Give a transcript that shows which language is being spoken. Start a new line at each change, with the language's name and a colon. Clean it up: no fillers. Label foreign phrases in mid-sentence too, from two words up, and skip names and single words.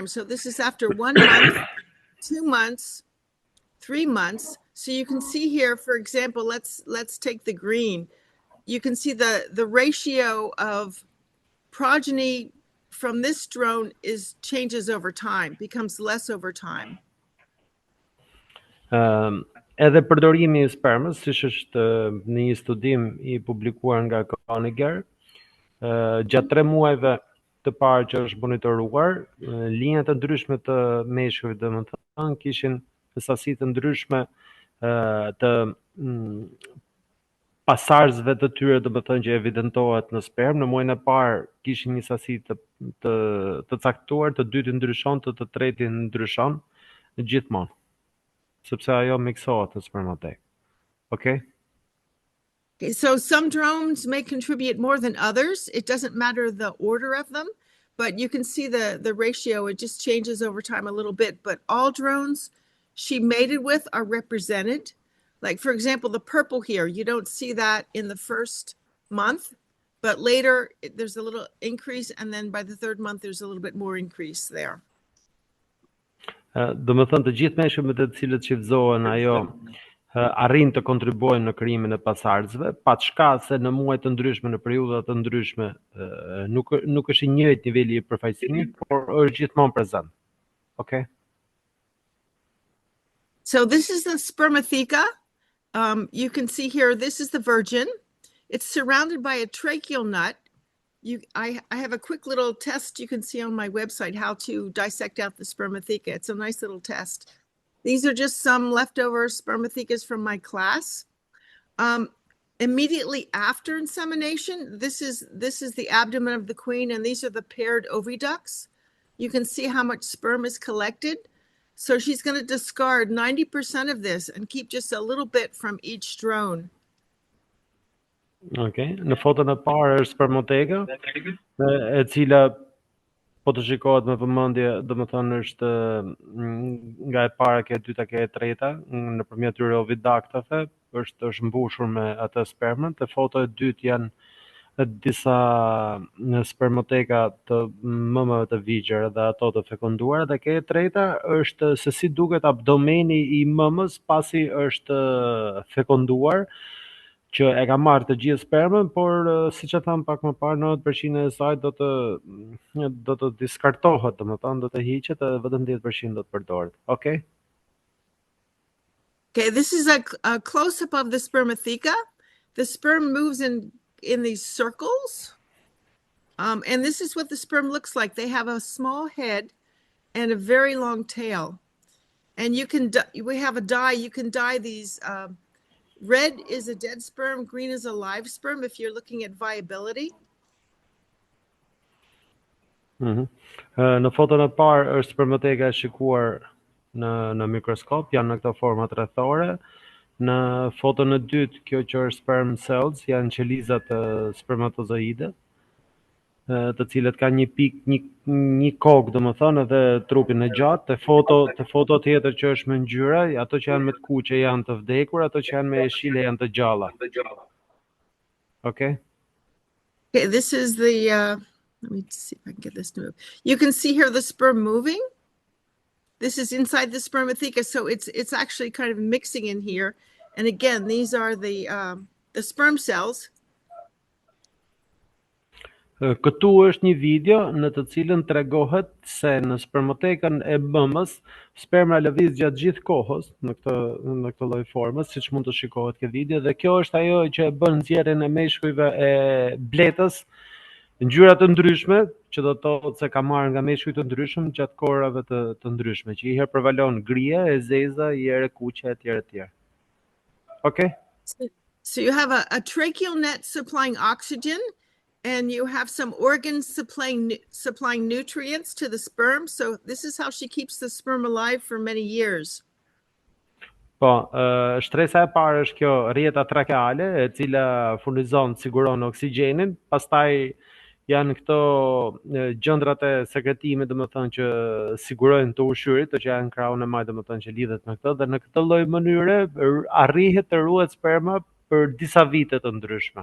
English: So this is after 1 month, 2 months, 3 months. So you can see here, for example, let's take the green. You can see the ratio of progeny from this drone changes over time, becomes less over time.
Albanian: Edhe përdorimi I spermës, siç është në një studim I publikuar nga Koniger, gjatë 3 muajve të parë që është monitoruar, linja të ndryshme të meshkujve, domethënë, kishin sasi të ndryshme të pasarzëve të tyre, domethënë që evidentohet në spermë. Në muajin e parë kishin një sasi të caktuar, të dyti ndryshon, të treti ndryshon gjithmonë, sepse ajo miksohet në spermatek.
English: Okay? Okay, so some drones may contribute more than others. It doesn't matter the order of them, but you can see the ratio. It just changes over time a little bit. But all drones she mated with are represented. Like, for example, the purple here, you don't see that in the first month, but later there's a little increase, and then by the 3rd month, there's a little bit more increase there.
Albanian: Do më thënë të gjithë meshkujt me të cilët shifzohen ajo arrin të kontribuojnë në krijimin e pasarzëve, paçka se në muaj të ndryshme, në periudha të ndryshme, nuk është I njëjtë niveli I përfaqësimit, por është gjithmonë prezant.
English: Okay? So this is the spermatheca. You can see here, this is the virgin. It's surrounded by a tracheal nut. I have a quick little test you can see on my website, how to dissect out the spermatheca. It's a nice little test. These are just some leftover spermathecas from my class. Immediately after insemination, this is the abdomen of the queen, and these are the paired oviducts. You can see how much sperm is collected. So she's going to discard 90% of this and keep just a little bit from each drone. Okay.
Albanian: Në foton e parë është spermateka, e cila po të shikohet me vëmendje, domethënë është nga e para ke e dyta ke e treta, nëpërmjet tyre oviductave, është mbushur me atë spermën. Te foto e dytë janë disa spermateka të mëmave të vigjër dhe ato të fekunduara, dhe ke e treta është se si duket abdomeni I mëmës pasi është fekunduar, që e ka marrë të gjithë spermën, por siç e tham pak më parë, 90% e saj do të diskartohet, domethënë do të hiqet dhe vetëm 10% do të përdoret.
English: Okay? Okay, this is a close-up of the spermatheca. The sperm moves in these circles. And this is what the sperm looks like. They have a small head and a very long tail. And we have a dye, you can dye these. Red is a dead sperm, green is a live sperm if you're looking at viability.
Albanian: Në foton e parë është spermateka e shikuar në mikroskop, janë në këto format rrethore. Në foton e dytë, kjo që është
English: sperm cells,
Albanian: janë qelizat e spermatozoide, të cilët kanë një pikë, një kokë, domethënë, edhe trupin e gjatë. Te foto tjetër që është me ngjyra, ato që janë me të kuqe janë të vdekur, ato që janë me jeshile janë të gjalla.
English: Okay? Okay, this is the let me see if I can get this to move. You can see here the sperm moving. This is inside the spermatheca, so it's actually kind of mixing in here. And again, these are the sperm cells.
Albanian: Këtu është një video në të cilën tregohet se në spermatekën e mëmës sperma lëviz gjatë gjithë kohës në këtë lloj formës, siç mund të shikohet këtë video, dhe kjo është ajo që e bën nxjerrjen e meshkujve e bletës, ngjyra të ndryshme, që do të thotë se ka marrë nga meshkuj të ndryshëm gjatë kohërave të ndryshme, që një herë prevalon gria, e zeza, një herë kuqe etj.
English: Okay? So you have a tracheal net supplying oxygen, and you have some organs supplying nutrients to the sperm. So this is how she keeps the sperm alive for many years.
Albanian: Po, shtresa e parë është kjo rjeta trakeale, e cila furnizon, siguron oksigjenin, pastaj janë këto gjëndrat e sekretimit, domethënë që sigurojnë të ushqyrit, që janë krahun e majt, domethënë që lidhet me këtë, dhe në këtë lloj mënyre arrihet të ruhet sperma për disa vite të ndryshme.